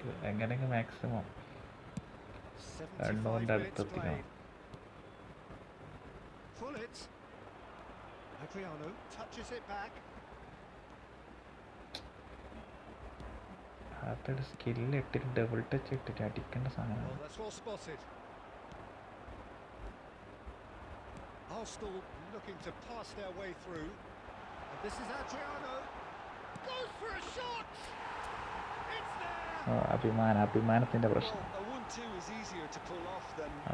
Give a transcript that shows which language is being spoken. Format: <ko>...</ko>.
<ml>എങ്ങനെയൊക്കെ maximum 2 അടുത്തെത്തിക്കണം.</ml> <en>Full it. Adriano touches it back.</en> <ml>അതൊരു skill ഇട്ടിട്ട് ഡബിൾ ടച്ച് ഇട്ടിട്ട് അടിക്കേണ്ട സാധനമാണ്.</ml> <en>Well, that's well spotted. Arsenal looking to pass their way through. And this is Adriano. Goes for a shot. It's there.</en> <ml>അഭിമാനത്തിൻ്റെ പ്രശ്നം.</ml> <en>Well, a 1-2 is easier to pull off than most</en>